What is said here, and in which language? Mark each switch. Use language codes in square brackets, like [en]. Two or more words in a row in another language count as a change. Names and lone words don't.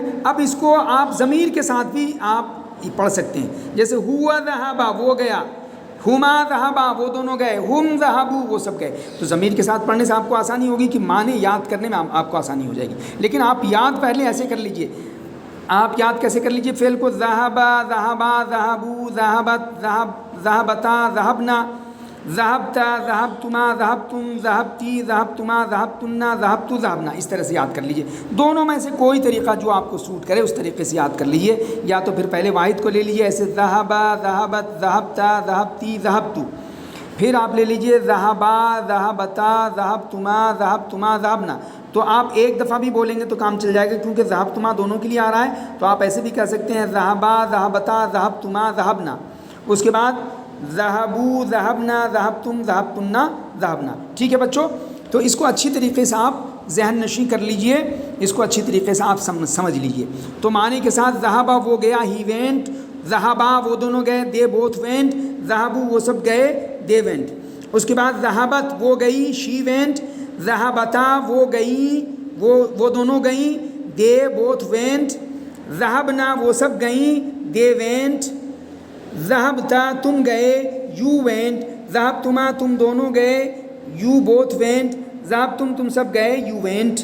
[ur] اب اس کو آپ ضمیر کے ساتھ بھی آپ پڑھ سکتے ہیں، جیسے [ar] ہوا ذہبا [ur] وہ گیا، [ar] ہما ذہبا [ur] وہ دونوں گئے، [ar] ہم ذہبو [ur] وہ سب گئے۔ تو ضمیر کے ساتھ پڑھنے سے آپ کو آسانی ہوگی کہ معنی یاد کرنے میں آپ کو آسانی ہو جائے گی۔ لیکن آپ یاد پہلے ایسے کر لیجئے، آپ یاد کیسے کر لیجئے فعل کو، [ar] ذہبا ذہبا ذہبو ذہبت ذہبتا ذہبنا ذہبتا ذہبتما ذہبتم ذہبتی ذہبتما ذہبتن ذہبتو ذہبنا، [ur] اس طرح سے یاد کر لیجئے۔ دونوں میں سے کوئی طریقہ جو آپ کو سوٹ کرے اس طریقے سے یاد کر لیجئے، یا تو پھر پہلے واحد کو لے لیجئے، ایسے [ar] ذہبا ذہبت ذہبتا ذہبتی ذہبتو، [ur] پھر آپ لے لیجئے [ar] ذہبا ذہبتا ذہبتما ذہبتما ذہبنا۔ [ur] تو آپ ایک دفعہ بھی بولیں گے تو کام چل جائے گا، کیونکہ ذہبتما دونوں کے لیے آ رہا ہے، تو آپ ایسے بھی کہہ سکتے ہیں، [ar] ذہبا ذہبتا ذہبتما ذہبنا، [ur] اس کے بعد [ar] ذہبو ذہبنا ذہبتم ذہبتن ذہبنا۔ [ur] ٹھیک ہے بچوں، تو اس کو اچھی طریقے سے آپ ذہن نشیں کر لیجئے، اس کو اچھی طریقے سے آپ سمجھ لیجئے۔ تو معنی کے ساتھ، ذہبا وہ گیا، [en] he went, [ur] ذہبا وہ دونوں گئے، [en] they both went, [ur] ذہبو وہ سب گئے، [en] they went. [ur] اس کے بعد ذہبت وہ گئی، [en] she went, [ur] ذہبتا وہ گئیں، وہ دونوں گئیں، [en] they both went, [ur] ذہبنا وہ سب گئیں، [en] they went, [ur] ذہبتا تم گئے، [en] you went, [ur] ذہبتما تم دونوں گئے، [en] you both went, [ur] ذہبتم تم سب گئے، [en] you went.